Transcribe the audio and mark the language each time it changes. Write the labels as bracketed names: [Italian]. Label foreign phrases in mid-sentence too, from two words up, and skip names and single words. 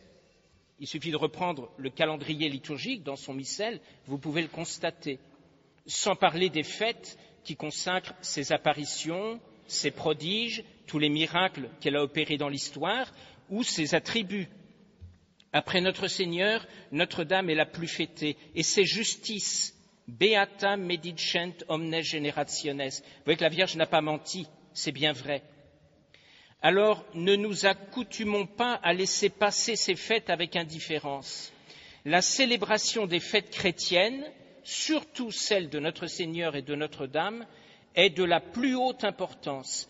[French] Il suffit de reprendre le calendrier liturgique dans son missel, vous pouvez le constater, sans parler des fêtes qui consacrent ses apparitions, ses prodiges, tous les miracles qu'elle a opérés dans l'histoire, ou ses attributs. Après notre Seigneur, Notre-Dame est la plus fêtée, et c'est justice, [Latin] beata medicent omnes generationes. [French] Vous voyez que la Vierge n'a pas menti, c'est bien vrai. Alors, ne nous accoutumons pas à laisser passer ces fêtes avec indifférence. La célébration des fêtes chrétiennes, surtout celle de notre Seigneur et de Notre-Dame, est de la plus haute importance.